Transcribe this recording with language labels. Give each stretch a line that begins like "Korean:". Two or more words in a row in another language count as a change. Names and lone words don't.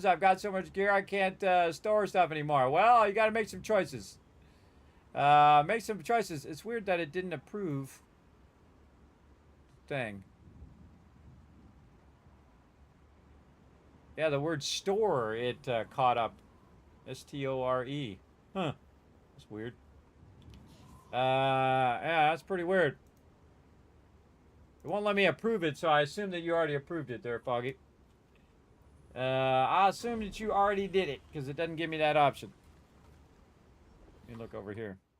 English: I've got so much gear I can't store stuff anymore. Well, you got to make some choices. Make some choices. It's weird that it didn't approve. Thing. Yeah, the word store, it caught up. S-T-O-R-E. Huh. That's weird. Yeah, that's pretty weird. It won't let me approve it, so I assume that you already approved it there, Foggy. I assume that you already did it, because it doesn't give me that option. Let me look over here.